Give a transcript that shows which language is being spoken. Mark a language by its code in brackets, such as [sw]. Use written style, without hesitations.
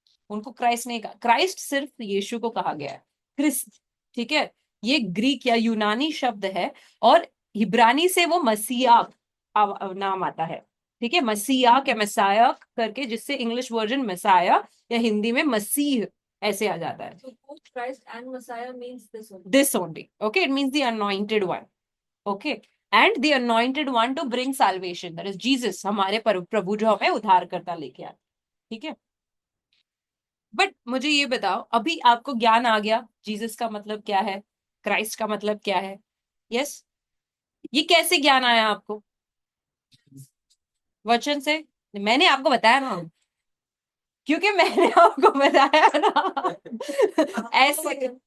[hi] उनको क्राइस्ट नहीं कहा, क्राइस्ट सिर्फ यीशु को कहा गया है, क्रिस्त। ठीक है, ये ग्रीक या यूनानी शब्द है, और इब्रानी से वो मसीहा नाम आता है। ठीक है, मसीहा के मसाया करके, जिससे इंग्लिश वर्जन मसाया या हिंदी में मसीह ऐसे आ जाता है। [en] Christ and Messiah means this only. This only. Okay, it means the anointed one. Okay, and the anointed one to bring salvation, that is Jesus, [hi] हमारे प्रभु जो हमें उद्धार करता लेके आए। ठीक है, बट मुझे ये बताओ, अभी आपको ज्ञान आ गया जीसस का मतलब क्या है, क्राइस्ट का मतलब क्या है। यस, ये कैसे ज्ञान आया आपको? वचन से। मैंने आपको बताया ना, क्योंकि मैंने आपको बताया ना ऐसे।